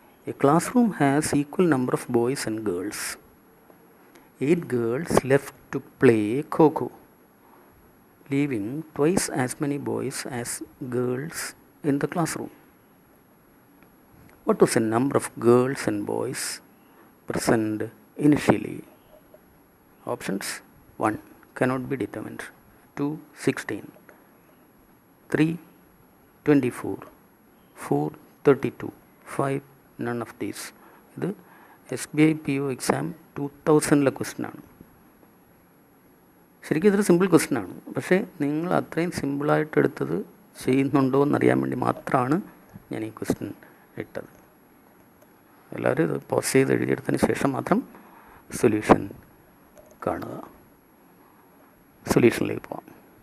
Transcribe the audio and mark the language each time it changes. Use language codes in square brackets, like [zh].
[en] A classroom has equal number of boys and girls. 8 girls left to play Kho-Kho, leaving twice as many boys as girls in the classroom. What was the number of girls and boys present initially? Options: 1 cannot be determined, 2 16, 3 24, 4 32, 5 none of these. [ml] ഇത് SBI PO exam 2000 ക്വസ്റ്റ്യനാണ്. ശരിക്കും ഇതൊരു simple ക്വസ്റ്റ്യനാണ്. പക്ഷേ നിങ്ങൾ അത്രയും സിമ്പിളായിട്ട് എടുത്തത് ചെയ്യുന്നുണ്ടോ എന്നറിയാൻ വേണ്ടി മാത്രമാണ് ഞാൻ ഈ ക്വസ്റ്റ്യൻ ഇട്ടത്. എല്ലാവരും ഇത് പോസ് ചെയ്ത് എഴുതിയെടുത്തതിന് ശേഷം മാത്രം സൊല്യൂഷൻ കാണുക. സൊല്യൂഷനിലേക്ക് പോവാം.